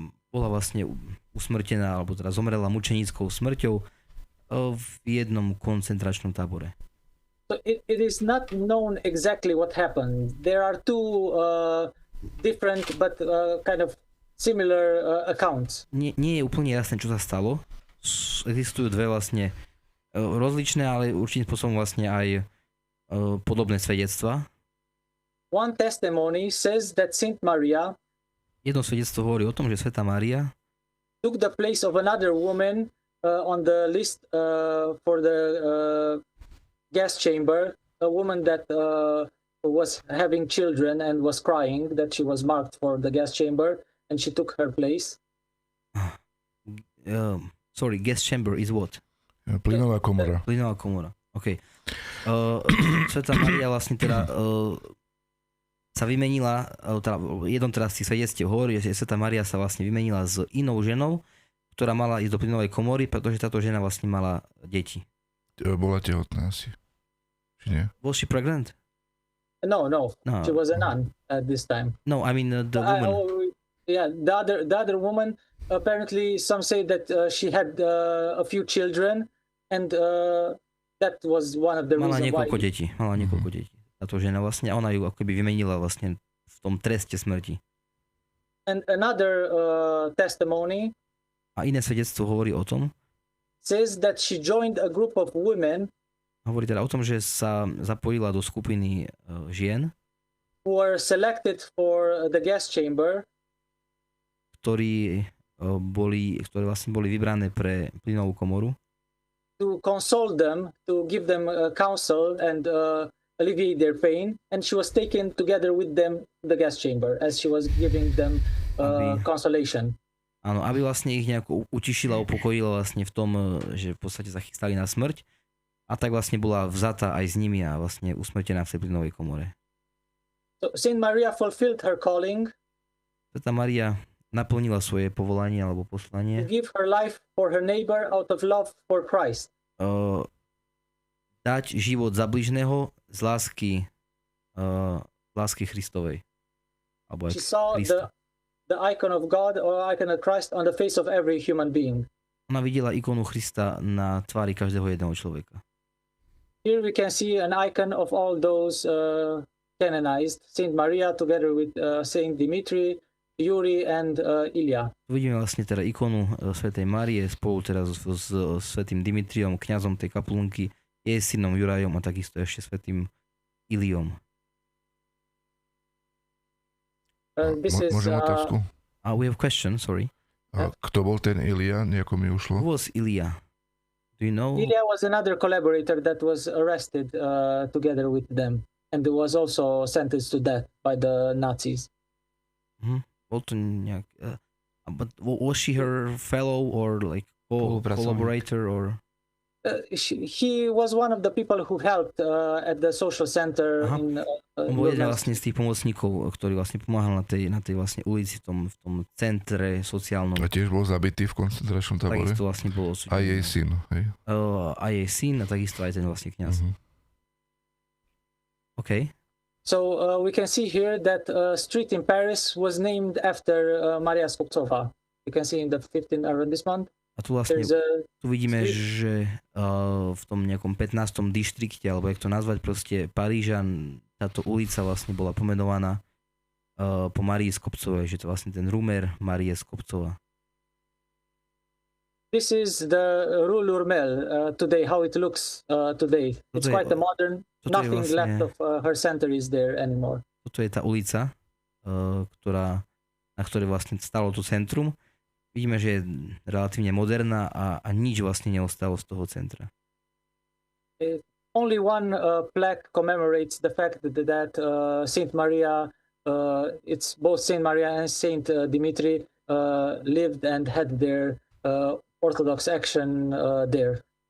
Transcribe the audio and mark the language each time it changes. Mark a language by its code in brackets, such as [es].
[sk] Bola vlastne usmrtená, alebo teda zomrela mučenickou smrťou v jednom koncentračnom tábore. [en] So it is not known exactly what happened. There are two different but kind of similar accounts. [sk] Nie je úplne jasné, čo sa stalo. Existujú dve vlastne rozličné, ale určitým spôsobom vlastne aj podobné svedectvá. [en] one testimony says that Saint Maria [sk] Jedno svedectvo hovorí o tom, že svätá Mária [en] took the place of another woman on the list for the gas chamber, a woman that was having children and was crying, that she was marked for the gas chamber, and she took her place. Sorry, gas chamber is what? [sk] Plynová komora. Plynová komora, OK. Svätá Mária vlastne teda sa vymenila, teda jednom teraz si svedectiev hovorí, že svätá Mária sa vlastne vymenila s inou ženou, ktorá mala ísť do plynovej komory, pretože táto žena vlastne mala deti. Bola tehotná asi. Či nie? [en] Was she pregnant? No. She was a nun at this time. No, I mean the woman. The other woman, apparently some say that she had a few children, and that was one of the [sk] Mala [en] reasons [sk] niekoľko [en] why. [sk] detí. Mala niekoľko detí. Táto žena vlastne, ona ju akoby vymenila vlastne v tom treste smrti. [en] And another testimony [sk] A iné svedectvo hovorí o tom, [en] says that she joined a group of women [sk] hovorí teda o tom, že sa zapojila do skupiny žien, [en] who were selected for the gas chamber, [sk] ktoré vlastne boli vybrané pre plynovú komoru, [en] to console them, to give them counsel and alleviate their pain, and she was taken together with them to the gas chamber as she was giving them consolation. [sk] Áno, aby vlastne ich nejako utišila, upokojila vlastne v tom, že v podstate sa chystali na smrť, a tak vlastne bola vzatá aj s nimi a vlastne usmrtená v tej plynovej komore. [en] So Saint Maria fulfilled her calling. [sk] Svätá Mária naplnila svoje povolanie alebo [en] To [sk] poslanie. [en] give her life for her neighbor out of love for Christ. [sk] Dať život za bližného z lásky Christovej. Alebo aj [en] She saw [sk] Krista. [en] the icon of God or icon of Christ on the face of every human being. [sk] Ona videla ikonu Krista na tvári každého jedného človeka. [en] Here we can see an icon of all those canonized, Saint Maria together with Saint Dimitri, Yuri and Ilya. [sk] Tu vidíme vlastne teda ikonu svätej Márie spolu teda s svätým Dimitriom, kňazom tej kaplnky, jej synom Jurajom a takisto ešte svätým Iliom. Môžem otázku? [en] We have question, sorry. [sk] Kto bol ten Ilia? Nejako mi ušlo. [en] Who was Ilia? Do you know? Ilya was another collaborator that was arrested together with them and was also sentenced to death by the Nazis. [sk] Bol to nejak... [en] but was she her fellow or like collaborator or... He was one of the people who helped at the social center. [sk] On bol jeden vlastne z tých pomocníkov, ktorý vlastne pomáhal na tej vlastne ulici, v tom centre sociálnom. A tiež bol zabitý v koncentračnom tábore? Takisto vlastne bol odsúdený. A jej syn, hej? A jej syn a takisto aj ten vlastne kňaz. OK. [en] So we can see here that a street in Paris was named after Márie Skobcovej. You can see in the 15th arrondissement. [sk] A tu vlastne tu vidíme, že v tom nejakom 15. dištrikte, alebo jak to nazvať, proste Paríža, táto ulica vlastne bola pomenovaná po Márii Skobcovej, že to vlastne ten rumer Márie Skobcová. [en] This is the Rue Lurmel today, how it looks today. It's quite a modern, nothing left of her center is there anymore. [sk] Toto je tá ulica, na ktorej vlastne stalo to centrum. Vidíme, že je relatívne moderná a nič vlastne neostalo z toho centra. [en] Only one plaque commemorates the fact that Saint Maria, it's both Saint Maria and Saint Dimitri lived and had their Orthodox action there.